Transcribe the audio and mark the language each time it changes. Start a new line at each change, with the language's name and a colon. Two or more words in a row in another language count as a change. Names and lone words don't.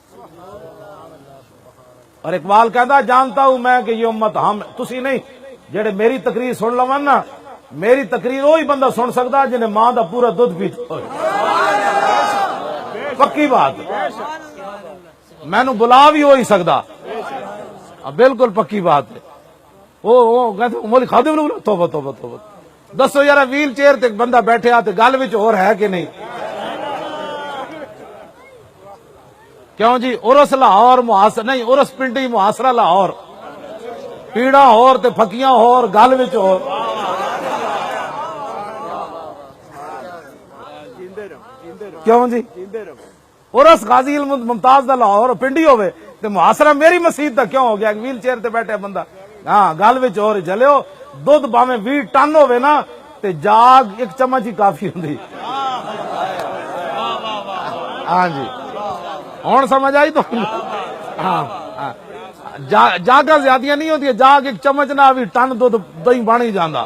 Punjabi: اور اقبال کہندا
Urdu: جانتا ہوں میں کہ یہ امت
Punjabi: ہم تسی نہیں، جڑے میری تقریر سن لون نا، میری تقریر وہی بندہ سن سکتا جنہیں ماں دا پورا دودھ پیتا ہوئے، پکی بات، میں نو بلا بھی ہو ہی سکتا، بالکل پکی بات ہے۔
Urdu: وہ کہتے مولوی خادم نے بولا
Punjabi: توبہ توبہ توبہ، دسو یار
English: wheel chair
Punjabi: تے بندہ بیٹھے آتے گل وچ اور ہے کہ نہیں؟ کیوں جی؟ عرس لاہور محاصرہ نہیں، عرس پنڈی محاصرہ لاہور، پیڑا ہور تے پھکیاں ہور گل وچ ہور۔ کیوں جی؟ عرس غازی ممتاز دا لاہور پنڈی ہوئے تے محاصرہ میری مسجد دا کیوں ہو گیا؟
English: wheel chair
Punjabi: تے بیٹھے بندہ، ہاں گل وچ اور جلے ہو، دودھ باویں 20 ٹن ہوئے نا تے جاگ 1 چمچ ہی کافی ہوندی۔ ہاں جی ہوں سمجھ آئی تو؟ ہاں جاگا زیادیاں نہیں ہوتی، جاگ 1 چمچ نہ بھی ٹن دودھ دہی بن ہی جانا۔